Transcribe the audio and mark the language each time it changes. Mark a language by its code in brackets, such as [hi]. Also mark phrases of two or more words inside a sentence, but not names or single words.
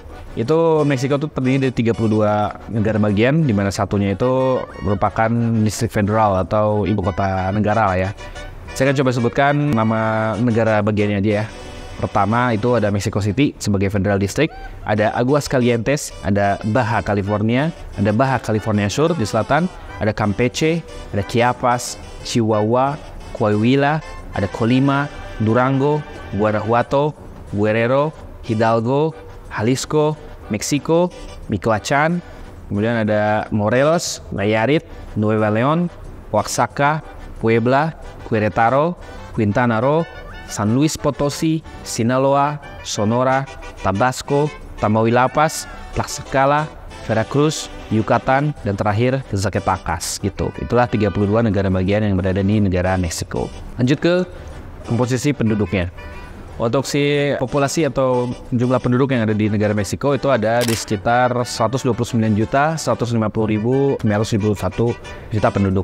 [id] Meksiko itu terdiri dari 32 negara bagian, di mana satunya itu merupakan distrik federal atau ibu kota negara lah ya. Saya akan coba sebutkan nama negara bagiannya aja ya. Pertama itu ada Mexico City sebagai [en] federal district, [id] ada Aguascalientes, ada Baja California, ada Baja California Sur di selatan, ada Campeche, ada Chiapas, Chihuahua, Coahuila, ada Colima, Durango, Guanajuato, Guerrero, Hidalgo, Jalisco, Meksiko, Michoacán, kemudian ada Morelos, Nayarit, Nueva León, Oaxaca, Puebla, Querétaro, Quintana Roo, San Luis Potosí, Sinaloa, Sonora, Tabasco, Tamaulipas, Tlaxcala, Veracruz, Yucatan, dan terakhir Zacatecas gitu. Itulah 32 negara bagian yang berada di negara Meksiko. Lanjut ke komposisi penduduknya. Untuk si populasi atau jumlah penduduk yang ada di negara Meksiko itu ada di sekitar 129.150.951 juta penduduk.